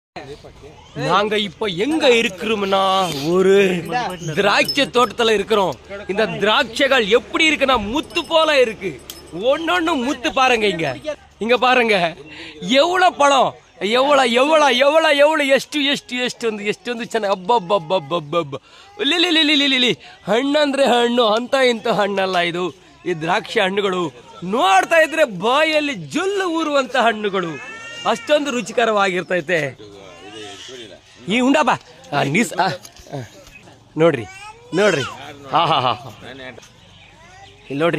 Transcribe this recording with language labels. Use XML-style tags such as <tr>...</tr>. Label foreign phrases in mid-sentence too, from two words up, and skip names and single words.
<ta>நாங்க இப்ப எங்க இருக்கிறோம்னா ஒரு திராட்சை தோட்டத்துல இருக்கிறோம். இந்த திராட்சைகள் எப்படி இருக்குன்னா முத்து போல இருக்கு. ஒன்னொன்னு முத்து பாருங்க. இங்க பாருங்க எவ்வளவு பழம், எவ்வளவு எவ்வளவு எவ்வளவு எவ்வளவு</ta> <kn>ಎಷ್ಟು ಎಷ್ಟು ಎಷ್ಟು ಒಂದು ಎಷ್ಟೊಂದು ಚೆನ್ನಾಗಿ ಅಬ್ಬಬ್ಬಬ್ಬಬ್ಬಬ್ಬ ಲಿಲಿ ಹಣ್ಣಂದ್ರೆ ಹಣ್ಣು, ಅಂತ ಇಂಥ ಹಣ್ಣಲ್ಲ ಇದು. ಈ ದ್ರಾಕ್ಷಿ ಹಣ್ಣುಗಳು ನೋಡ್ತಾ ಇದ್ರೆ ಬಾಯಲ್ಲಿ ಜೊಲ್ಲು ಊರುವಂತ ಹಣ್ಣುಗಳು, ಅಷ್ಟೊಂದು ರುಚಿಕರವಾಗಿರ್ತೈತೆ. ಈ ಉಂಡಾ ನೀಸ್ ನೋಡ್ರಿ ನೋಡ್ರಿ, ಹಾ ಹಾ ಹಾ ಇಲ್ಲಿ ನೋಡ್ರಿ.</kn>